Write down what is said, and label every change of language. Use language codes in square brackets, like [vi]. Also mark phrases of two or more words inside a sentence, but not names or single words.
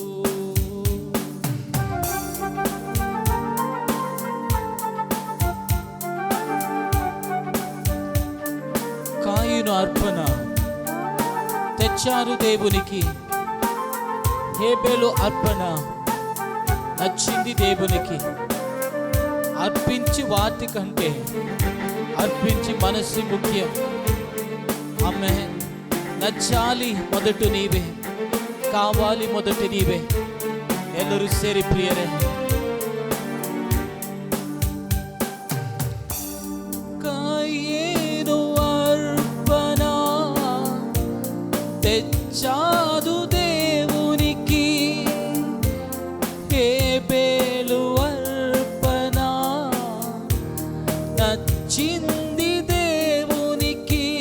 [te] కాయిను అర్పణ తెచ్చారు దేవునికి, హేబెలు అర్పణ నచ్చింది దేవునికి. అర్పించి వాటి కంటే అర్పించి మనస్సు ముఖ్యం. ఆమేన్. నచ్చాలి మొదట నీవే, కావాలి మొదట నీవే. [kn] ಎಲ್ಲರೂ ಸೇರಿ ಪ್ರಿಯರೇ, [te] కాయేను అర్పణ తెచ్చాదు దేవునికి, హేబెలు అర్పణ నచ్చింది దేవునికి.